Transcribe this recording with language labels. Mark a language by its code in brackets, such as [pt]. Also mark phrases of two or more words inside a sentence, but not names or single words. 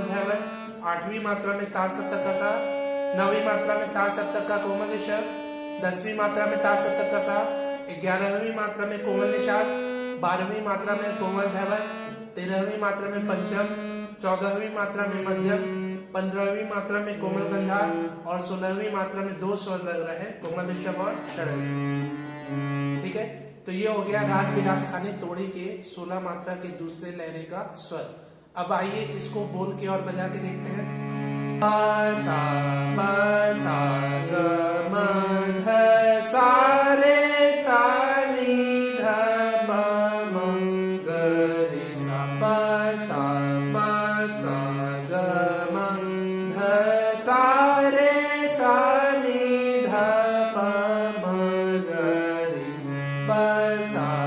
[hi] धैवत, आठवीं मात्रा में तार सप्तक का सा, 9वीं मात्रा में तार सप्तक का कोमल ऋषभ, 10वीं मात्रा में ता सप्तक का सा, 11वीं मात्रा में कोमल निषाद, 12वीं मात्रा में कोमल धैवत, 13वीं मात्रा में पंचम, 14वीं मात्रा में मध्यम, 15वीं मात्रा में कोमल गंधार और 16वीं मात्रा में 2 स्वर लग रहे हैं, कोमल ऋषभ और षड्ज। ठीक है, तो ये हो गया राग बिलास खानी तोड़ी के 16 मात्रा के दूसरे लहरे का स्वर। अब आइए इसको बोल के और बजा के देखते हैं। सा प सा ग म ध सा रे सा नी ध प म ग रे सा प सा ग म ध सा रे सा नी ध प म ग रे प सा